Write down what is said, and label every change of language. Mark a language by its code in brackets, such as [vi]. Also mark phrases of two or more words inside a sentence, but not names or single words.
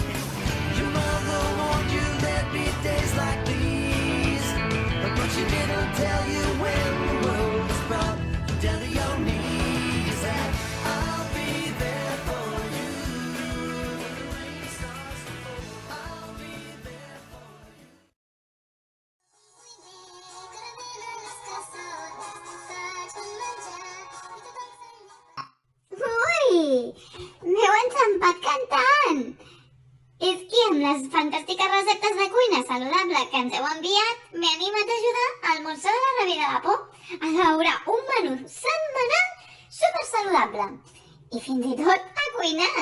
[en] Your mother warned you there'd be days like these, but she didn't tell you when the world was brought down to your knees. And I'll be there for you when the rain starts to fall. I'll be there for you. [ca] Ui! M'heu enxampat cantant! És que amb les fantàstiques receptes de cuina saludable que ens heu enviat, m'he animat a ajudar al Montse de la Rebera de Por a elaborar un menú setmanal super saludable i fins i tot a cuinar.